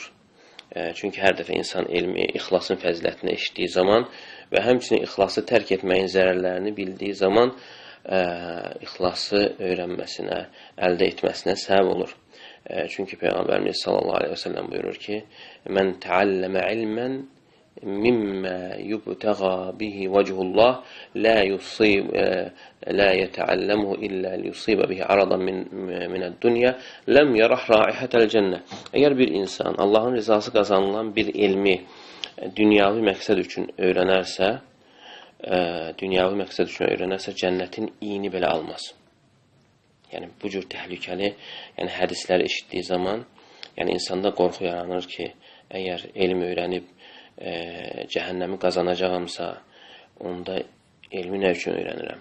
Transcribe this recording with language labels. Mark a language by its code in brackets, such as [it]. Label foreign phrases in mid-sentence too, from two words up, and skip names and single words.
[az] Çünki hər dəfə insan elmi, ixlasın fəzilətinə eşitdiyi zaman və həmçinin ixlası tərk etməyin zərərlərini bildiyi zaman ixlası öyrənməsinə, əldə etməsinə səbəb olur. Çünki Peyğəmbərimiz [ar] صلى الله عليه وسلم [az] buyurur ki, [ar] من تعلم علما مما يبتغى به وجه الله لا يتعلمه إلا ليصيب به عرضا من الدنيا لم يرح رائحة الجنة. [az] Əgər bir insan Allahın rızası qazanılan bir elmi dünyavi məqsəd üçün öyrənərsə, cənnətin iyini belə almaz. Yəni, bu cür təhlükəli hədisləri eşitdiyi zaman insanda qorxu yaranır ki, əgər elm öyrənib cəhənnəmi qazanacağamsa, onda elmi nə üçün öyrənirəm?